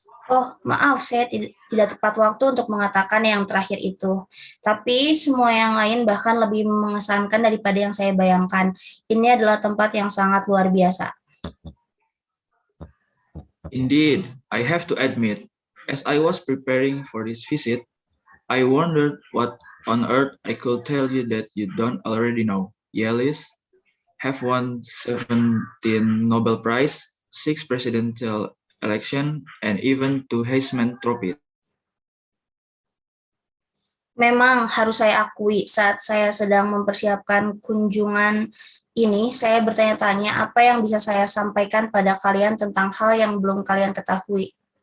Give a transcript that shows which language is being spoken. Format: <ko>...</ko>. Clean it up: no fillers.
<id>Oh, maaf, saya tidak tepat waktu untuk mengatakan yang terakhir itu. Tapi semua yang lain bahkan lebih mengesankan daripada yang saya bayangkan. Ini adalah tempat yang sangat luar biasa.</id> <en>Indeed, I have to admit, as I was preparing for this visit, I wondered what on earth I could tell you that you don't already know. Yale's have won 17 Nobel Prize, 6 presidential election, and even 2 Heisman Trophies.</en> <id>Memang harus saya akui, saat saya sedang mempersiapkan kunjungan ini, saya bertanya-tanya apa yang bisa saya sampaikan pada kalian tentang hal yang belum kalian ketahui.</id>